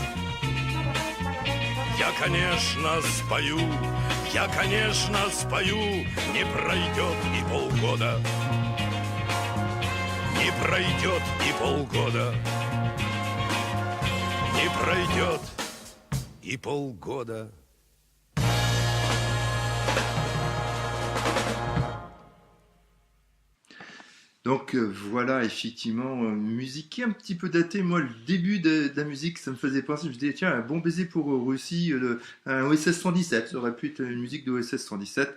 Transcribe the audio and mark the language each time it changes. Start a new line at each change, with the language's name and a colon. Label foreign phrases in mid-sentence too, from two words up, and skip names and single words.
Russian: Я, конечно, спою, я, конечно, спою, не пройдет и полгода. Не пройдет и полгода. Не пройдет и полгода.
French: Donc voilà, effectivement, musique qui est un petit peu datée. Moi, le début de la musique, ça me faisait penser, je me disais, tiens, un bon baiser pour Russie, un OSS 117, ça aurait pu être une musique de OSS 117.